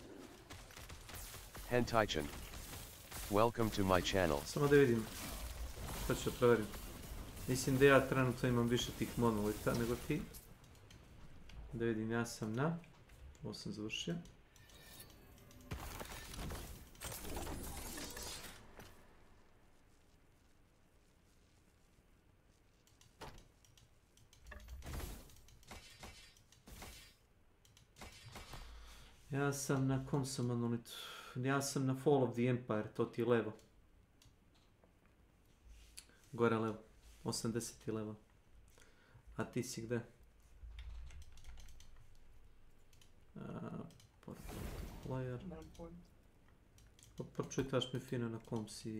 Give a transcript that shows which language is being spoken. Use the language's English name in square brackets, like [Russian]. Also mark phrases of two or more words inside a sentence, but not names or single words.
[English] Hentaichen. Welcome to my channel. [Serbian] Samo da vidim. To ću provjerim. Mislim da ja trenutno imam više tih monolita nego ti. Da vidim, ja sam na... Ovo sam završio. Ja sam na kom sam monolitu? Ja sam na Fall of the Empire, to ti je levo. Gore levo. 80 levo. A ti si gde? Player. Pročitaš mi fino na kom si...